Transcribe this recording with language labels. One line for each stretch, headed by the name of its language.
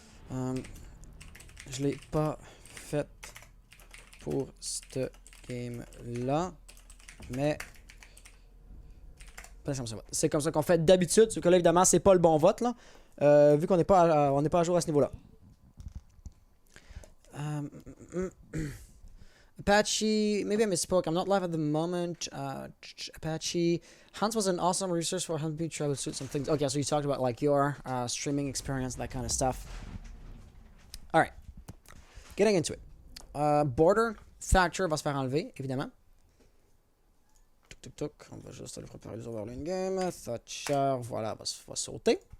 French: Je l'ai pas fait pour cette game-là. Mais c'est comme ça qu'on fait d'habitude. Ce que là, évidemment, c'est pas le bon vote, là. Vu qu'on n'est pas, on n'est pas à jour à ce niveau-là.
English: Apache, maybe I misspoke. I'm not live at the moment. Apache, Hans was an awesome resource for helping me troubleshoot some things. Okay, so you talked about like your streaming experience, that kind of stuff. All right, getting into it.
French: Border Thatcher va se faire enlever, évidemment. Tuk tuk tuk. On va juste aller préparer les overlane game. Thatcher, voilà, va sauter.